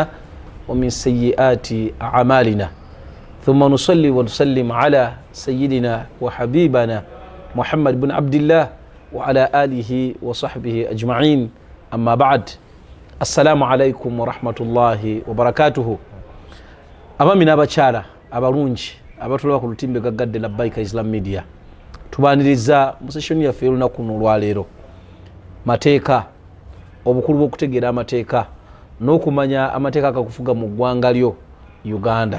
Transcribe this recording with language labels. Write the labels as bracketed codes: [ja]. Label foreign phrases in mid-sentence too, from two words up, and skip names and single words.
[ar] ومن سيئات أعمالنا ثم نصلي ونسلم على سيدنا وحبيبنا محمد بن عبد الله وعلى آله وصحبه أجمعين أما بعد السلام عليكم ورحمة الله وبركاته [lg] abamina abakyala abalungi abatulaba ku lutimbe gaggadde Ebika Islam Media tubaniriza mu session yaffe olunaku olwaleero mateeka obukulu bw'okutegeera amateeka n'okumanya amateeka agakufuga mu ggwanga lyo Uganda.